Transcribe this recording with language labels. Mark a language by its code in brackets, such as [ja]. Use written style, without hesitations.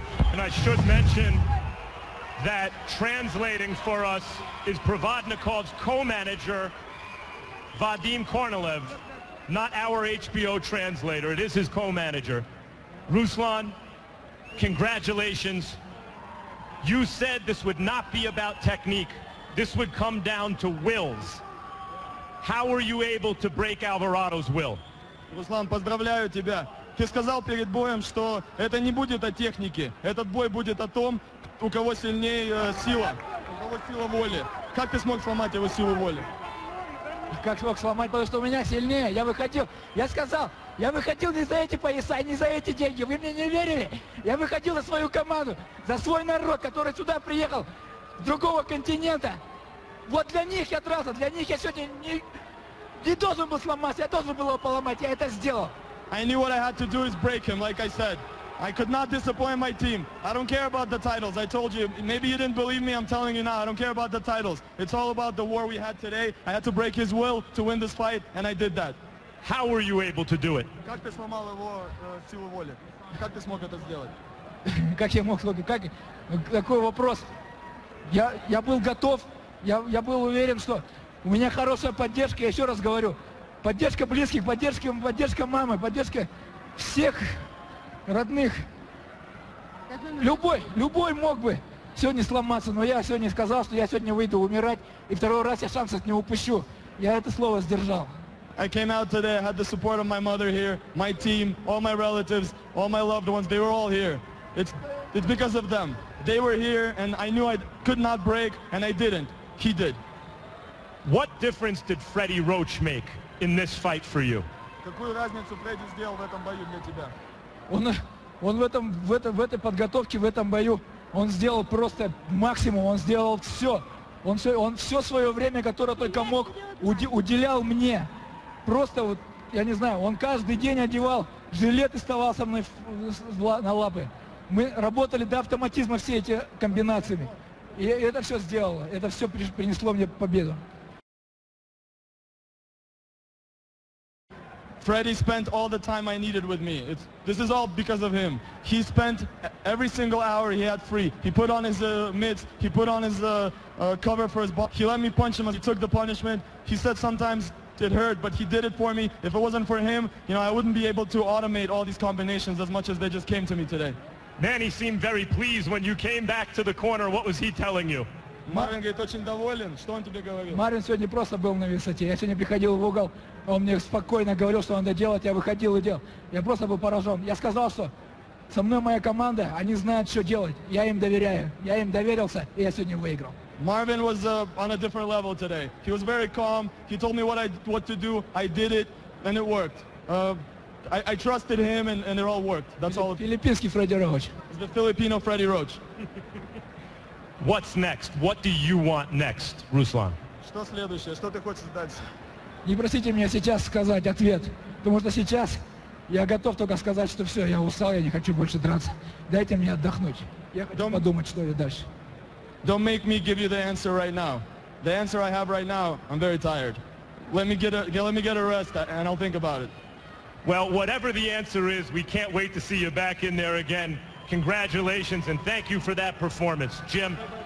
[en] And I should mention that translating for us is Provodnikov's co-manager, Vadim Kornilev, not our HBO translator. It is his co-manager. Ruslan, congratulations. You said this would not be about technique. This would come down to wills. How were you able to break Alvarado's will? [ru] Руслан, поздравляю тебя. Ты сказал перед боем, что это не будет о технике. Этот бой будет о том, у кого сильнее сила, у кого сила воли. Как ты смог сломать его силу воли? Как смог сломать, потому что у меня сильнее. Я выходил, я сказал, я выходил не за эти пояса, не за эти деньги. Вы мне не верили? Я выходил за свою команду, за свой народ, который сюда приехал с другого континента. Вот для них я дрался, для них я сегодня не должен был сломаться, я должен был его поломать, я это сделал. [en] I knew what I had to do is break him, like I said. I could not disappoint my team. I don't care about the titles. I told you, maybe you didn't believe me, I'm telling you now, I don't care about the titles. It's all about the war we had today. I had to break his will to win this fight, and I did that. How were you able to do it? [ru] Как ты сломал его силу воли? Как ты смог это сделать? Как я мог сказать, какой вопрос? Я был готов, я был уверен, что у меня хорошая поддержка, я еще раз говорю. Поддержка близких, поддержка мамы, поддержка всех родных. Любой мог бы сегодня сломаться, но я сегодня сказал, что я сегодня выйду умирать, и второй раз я шансов не упущу. Я это слово сдержал. [en] I came out today, I had the support of my mother here, my team, all my relatives, all my loved ones, they were all here. It's because of them. They were here, and I knew I could not break, and I didn't. He did. What difference did Freddie Roach make in this fight for you? [ru] Какую разницу Фредди сделал в этом бою для тебя? Он в этой подготовке, в этом бою, он сделал просто максимум, он сделал все. Он все свое время, которое только мог, уделял мне. Просто вот, я не знаю, он каждый день одевал жилет и вставал со мной на лапы. Мы работали до автоматизма все эти комбинациями. И это все сделало, это все принесло мне победу. [en] Freddie spent all the time I needed with me. This is all because of him. He spent every single hour he had free. He put on his mitts, he put on his cover for his ball. He let me punch him as he took the punishment. He said sometimes it hurt, but he did it for me. If it wasn't for him, I wouldn't be able to automate all these combinations as much as they just came to me today. Man, he seemed very pleased when you came back to the corner. What was he telling you? [ru] Марвин говорит, очень доволен. Что он тебе говорил? Марвин сегодня просто был на высоте. Я сегодня приходил в угол, он мне спокойно говорил, что надо делать, я выходил и делал. Я просто был поражен. Я сказал, что со мной моя команда, они знают, что делать. Я им доверяю. Я им доверился, и я сегодня выиграл. [en] Marvin was on a different level today. He was very calm. He told me what to do. I did it, and it worked. I trusted him, and it all worked. That's all. [ru] Филиппинский Фредди Роуч. [en] It's the Filipino Freddie Roach. What's next? What do you want next, Ruslan? [ru] Что следующее? Что ты хочешь дальше? Не просите меня сейчас сказать ответ, потому что сейчас я готов только сказать, что все, я устал, я не хочу больше драться. Дайте мне отдохнуть. Я хочу подумать, что и дальше. [en] don't make me give you the answer right now. The answer I have right now, I'm very tired. Let me get a rest, and I'll think about it. Well, whatever the answer is, we can't wait to see you back in there again. Congratulations, and thank you for that performance. Jim?